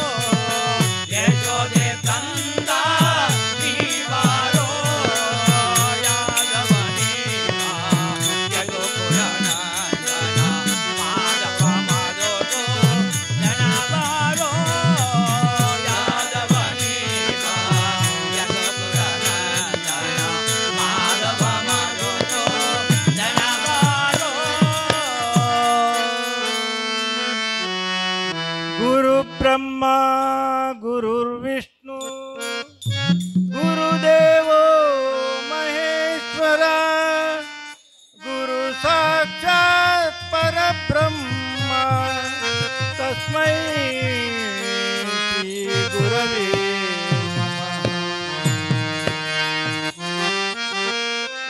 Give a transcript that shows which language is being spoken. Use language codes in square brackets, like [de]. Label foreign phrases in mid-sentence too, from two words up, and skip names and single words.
[kn] ಯಶೋದೆ ಕಂದ ನೀ ಬಾರೋ ಯಾದವ ನೀವ ಯದುಕುಲ ನಂದನ ಮಾಧವ ಮಾಧೋಸೋ ಜನ ಬಾರೋ ಯಾದವ ನೀವ ಯದುಕುಲ ನಂದನ ಮಾಧವ ಮಾಧೋಸೋ ಜನ ಬಾರೋ [sa] ಗುರು ಬ್ರಹ್ಮ ಗುರುರ್ವಿಷ್ಣು ಗುರುದೇವೋ ಮಹೇಶ್ವರ ಗುರು ಸಾಕ್ಷಾತ್ ಪರಬ್ರಹ್ಮ ತಸ್ಮೈ ಶ್ರೀ ಗುರವೇ ನಮಃ.